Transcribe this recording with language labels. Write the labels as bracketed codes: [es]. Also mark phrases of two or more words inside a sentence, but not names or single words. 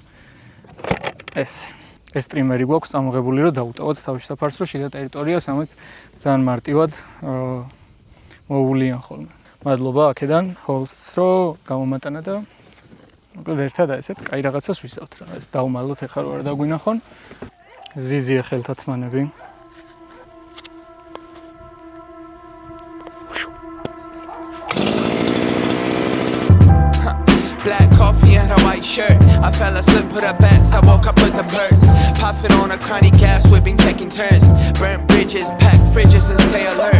[ka] ეს სტრიმერი გვაქვს წამოღებული რომ დაუტოვოთ თავშესაფარს, რომ შიდა ტერიტორიას ამით ძალიან მარტივად მოუვლიან ხოლმე. მადლობა აქედან ჰოლსტს რომ გამომატანა და მოკლედ ერთად ესეთ კაი რაღაცას ვისავთ რა. ეს დავმალოთ ეხლა რომ არ დაგვინახონ. ზიზია ხელთათმანები. [en] Black coffee and a white shirt. I fell asleep, put up bets. I woke up with the birds. Puffing on a chronic gas, whipping, taking turns. Burn bridges, pack fridges, and stay alert.